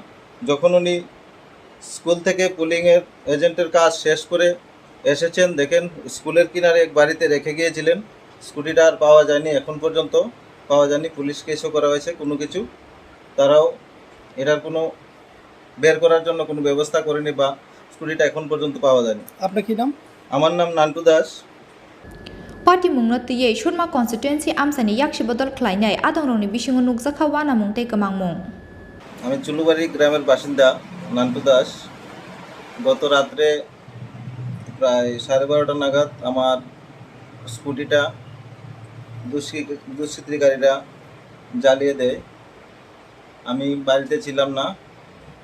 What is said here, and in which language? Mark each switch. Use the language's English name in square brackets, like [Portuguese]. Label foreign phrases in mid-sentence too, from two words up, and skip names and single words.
[Bangla] যখন উনি স্কুল থেকে পুলিংয়ের এজেন্টের কাজ শেষ করে এসেছেন, দেখেন স্কুলের কিনারে এক বাড়িতে রেখে গিয়েছিলেন। স্কুটিটা আর পাওয়া যায়নি, এখন পর্যন্ত পাওয়া যায়নি। পুলিশ কেসও করা হয়েছে, কোনো কিছু তারাও এটার কোনো বের করার জন্য কোনো ব্যবস্থা করেনি বা স্কুটিটা এখন পর্যন্ত পাওয়া যায়নি। আপনার কি নাম? আমার নাম নান্টু দাস। [Kok Borok] Party mungno tiye Surma constituency amsani yakshi bodol khlainai adongroni bisingo nukjakha wana mungtei kamangmung [Bangla] আমি চুলুবাড়ি গ্রামের বাসিন্দা নান্টু দাস গত রাত্রে প্রায় 12:30 নাগাদ আমার স্কুটিটা দুষ্কৃতিকারীরা জ্বালিয়ে দেয়। আমি বাড়িতে ছিলাম না।